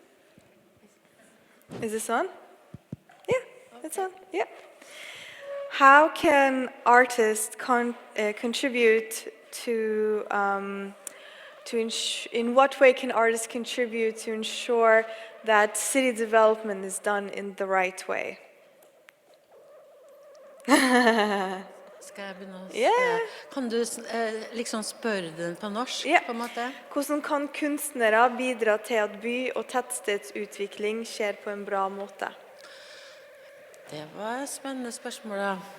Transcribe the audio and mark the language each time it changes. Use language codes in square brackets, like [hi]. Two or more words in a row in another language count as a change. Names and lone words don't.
[en] Is this on? Yeah, it's on. Yeah. How can artists contribute to in what way can artists contribute to ensure that city development is done in the right way? [no] Skal jeg begynne å [en] Yeah. [no] Kan du liksom spørre den på norsk, [en] Yeah. [no] på en måte? Hvordan kan kunstnere bidra til at by- og tettstedsutvikling skjer på en bra måte? Det var et spennende spørsmål, da.